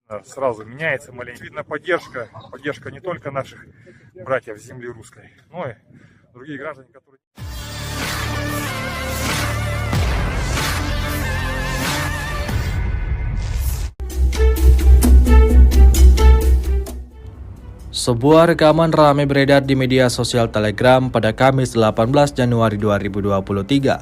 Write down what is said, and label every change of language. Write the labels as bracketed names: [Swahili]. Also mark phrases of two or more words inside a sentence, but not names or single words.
[Russian] Сразу меняется маленько. Видно поддержка не только наших братьев с земли русской, но и других граждан, которые... [Indonesian] Sebuah rekaman ramai beredar di media sosial Telegram pada Kamis 18 Januari 2023.